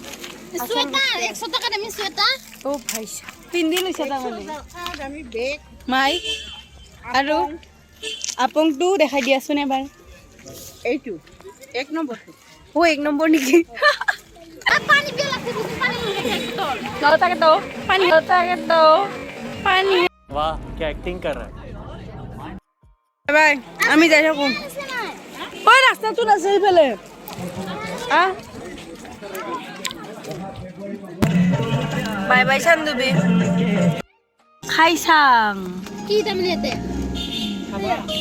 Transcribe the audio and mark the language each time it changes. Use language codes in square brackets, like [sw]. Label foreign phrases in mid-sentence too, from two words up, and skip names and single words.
[as] অ' ভাই পিন্ধি লৈছা তাৰমানে মাই। আৰু আপংটো দেখাই দিয়াচোন এবাৰ। এইটো 1 নম্বৰটো। অ' 1 নম্বৰ নেকি? পানী [hi] वाह क्या एक्टिंग कर रहा है। [as] বাই, আমি যাই থাকো। ওই রাস্তাটো আছে এইফালে। [en] bye bye চান্দুবি। খাই চাং [as] কি তাৰমানে ইয়াতে